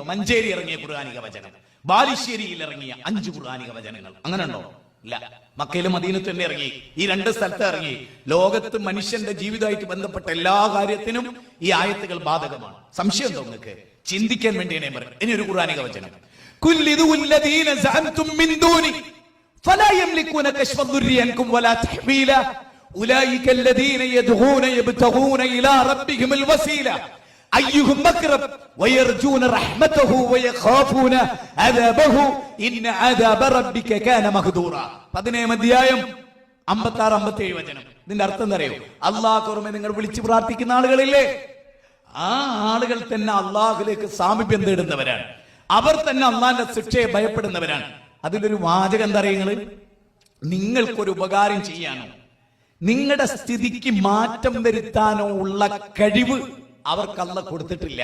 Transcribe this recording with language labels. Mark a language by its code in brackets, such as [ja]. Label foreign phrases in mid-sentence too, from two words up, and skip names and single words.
[ml] മഞ്ചേരി ഇറങ്ങിയ ഖുർആനിക വചനം, ബാലുശ്ശേരിയിൽ ഇറങ്ങിയ 5 ഖുർആനിക വചനങ്ങൾ, അങ്ങനെ ഉണ്ടോ? ഇല്ല. മക്കയിലും മദീനത്തും തന്നെ ഇറങ്ങി, ഈ 2 സ്ഥലത്ത് ഇറങ്ങി. ലോകത്ത് മനുഷ്യന്റെ ജീവിതമായിട്ട് ബന്ധപ്പെട്ട എല്ലാ കാര്യത്തിനും ഈ ആയത്തുകൾ ബാധകമാണ്. സംശയം ഉണ്ടോ നിങ്ങൾക്ക്? ചിന്തിക്കാൻ വേണ്ടിയാണ് ഞാൻ പറയുന്നത്. ഇനി ഒരു ഖുർആനിക വചനം, [ar] قل ادعوا الذين زعمتم من دونه فلا يملكون كشف الضر عنكم ولا تحويلا أولئك الذين يدعون يبتغون إلى ربهم الوسيلة أيهم أقرب ويرجون رحمته ويخافون عذابه إن عذاب ربك كان مقدورا. [ml] 17 അധ്യായം 56-57 വചനം. ഇതിന്റെ അർത്ഥം എന്താ അറിയോ? അല്ലാഹുവിനെ നിങ്ങൾ വിളിച്ചു പ്രാർത്ഥിക്കുന്ന ആളുകളില്ലേ, ആ ആളുകൾ തന്നെ അള്ളാഹുലേക്ക് സാമീപ്യം തേടുന്നവരാണ്. അവർ തന്നെ അള്ളാഹിന്റെ ശിക്ഷയെ ഭയപ്പെടുന്നവരാണ്. അതിലൊരു വാചകം എന്താ അറിയുന്നത്? നിങ്ങൾക്കൊരു ഉപകാരം ചെയ്യാനോ നിങ്ങളുടെ സ്ഥിതിക്ക് മാറ്റം വരുത്താനോ ഉള്ള കഴിവ് അവർക്ക് അല്ലാഹു കൊടുത്തിട്ടില്ല.